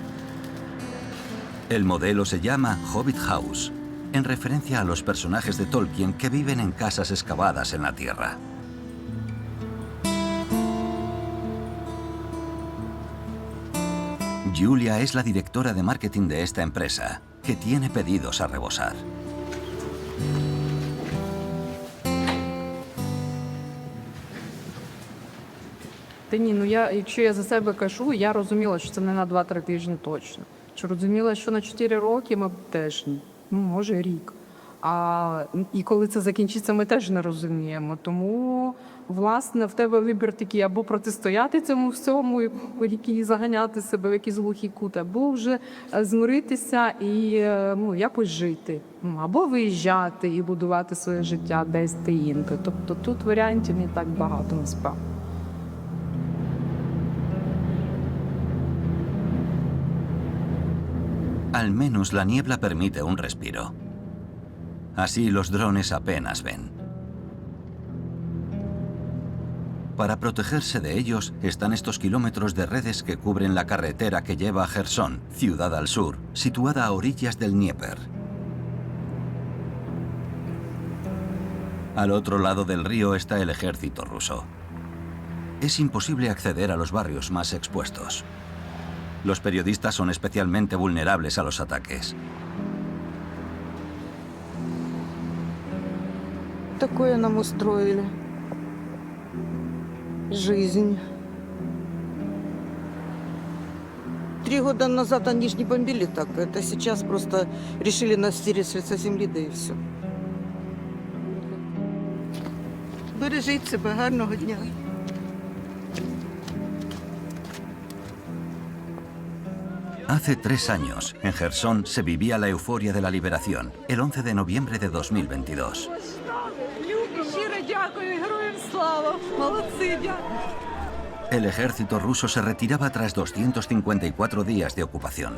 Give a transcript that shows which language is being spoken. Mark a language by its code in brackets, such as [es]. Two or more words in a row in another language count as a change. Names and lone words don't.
[es] El modelo se llama Hobbit House, en referencia a los personajes de Tolkien que viven en casas excavadas en la tierra. Julia es la directora de marketing de esta empresa, que tiene pedidos a rebosar. [uk] Якщо я за себе кажу, я розуміла, що це не на 2-3 тижні точно. Що розуміла, що на 4 роки ми теж, може рік. І коли це закінчиться, ми теж не розуміємо. Тому, власне, в тебе вибір такий: або протистояти цьому всьому, і заганяти себе в якийсь глухий кут, або вже змиритися і якось жити. Або виїжджати і будувати своє життя десь інде. Тобто тут варіантів не так багато, насправді. [es] Al menos la niebla permite un respiro. Así los drones apenas ven. Para protegerse de ellos están estos kilómetros de redes que cubren la carretera que lleva a Jersón, ciudad al sur, situada a orillas del Dnieper. Al otro lado del río está el ejército ruso. Es imposible acceder a los barrios más expuestos. Los periodistas son especialmente vulnerables a los ataques. [ru] Такое нам устроили. Жизнь. 3 года назад они ж не бомбили так. Это сейчас просто решили нас стереть с лица земли, да и все. [uk] Бережіть себе, гарного дня. [es] Hace 3 años, en Jersón se vivía la euforia de la liberación, el 11 de noviembre de 2022. El ejército ruso se retiraba tras 254 días de ocupación.